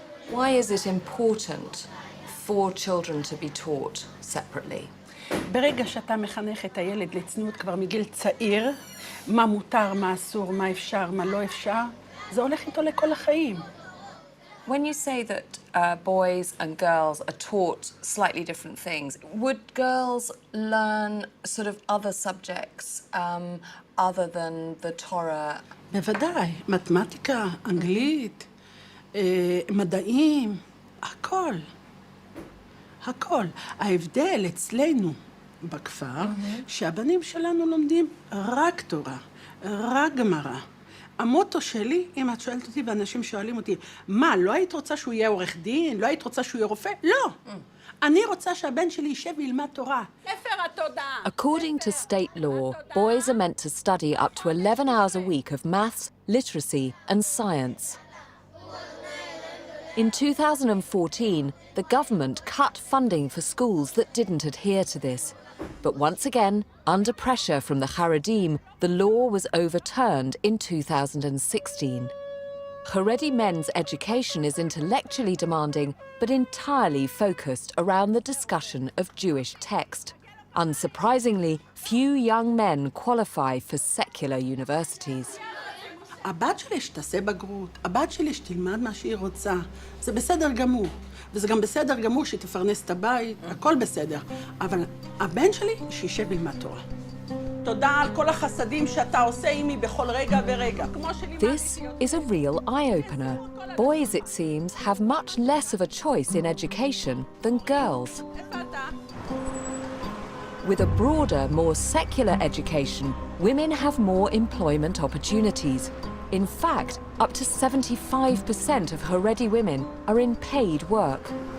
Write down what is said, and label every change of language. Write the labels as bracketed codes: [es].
[en] Why is it important for children to be taught separately? [he] ברגע שאתה מחנך את הילד לצניעות כבר מגיל צעיר, מה מותר, מה אסור, מה אפשר, מה לא אפשר, זה הולך איתו לכל החיים. [en] When you say that boys and girls are taught slightly different things, would girls learn sort of other subjects other than the Torah? [he] בוודאי, מתמטיקה, אנגלית, מדעים, הכל. הכל. ההבדל אצלנו בכפר, שהבנים שלנו לומדים רק תורה, רק גמרא. המוטו שלי, אם את שואלת אותי ואנשים שואלים אותי, מה, לא היית רוצה שהוא יהיה עורך דין? לא היית רוצה שהוא יהיה רופא? לא. אני רוצה שהבן שלי יישב וילמד תורה. [en] According to state law, boys are meant to study up to 11 hours a week of maths, literacy, and science. In 2014, the government cut funding for schools that didn't adhere to this. But once again, under pressure from the Haredim, the law was overturned in 2016. Haredi men's education is intellectually demanding, but entirely focused around the discussion of Jewish text. Unsurprisingly, few young men qualify for secular universities. [he] הבת שלי שתעשה בגרות, הבת שלי שתלמד מה שהיא רוצה. זה בסדר גמור. וזה גם בסדר גמור שהיא תפרנס את הבית, הכל בסדר. אבל הבן שלי, שישב ללמד תורה. תודה על כל החסדים שאתה עושה עימי בכל רגע ורגע. [en] This is a real eye-opener. Boys, it seems, have much less of a choice in education than girls. With a broader, more secular education, women have more employment opportunities. In fact, up to 75% of Haredi women are in paid work.